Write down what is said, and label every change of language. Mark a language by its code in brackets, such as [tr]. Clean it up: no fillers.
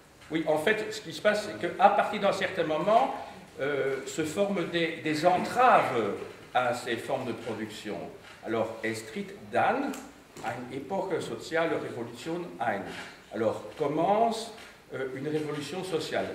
[fr] oui, en fait, ce qui se passe, c'est qu'à partir d'un certain moment, se forment des entraves à ces formes de production. [de] Alors, es tritt dann eine Epoche soziale Revolution ein. [fr] Alors, commence une révolution sociale.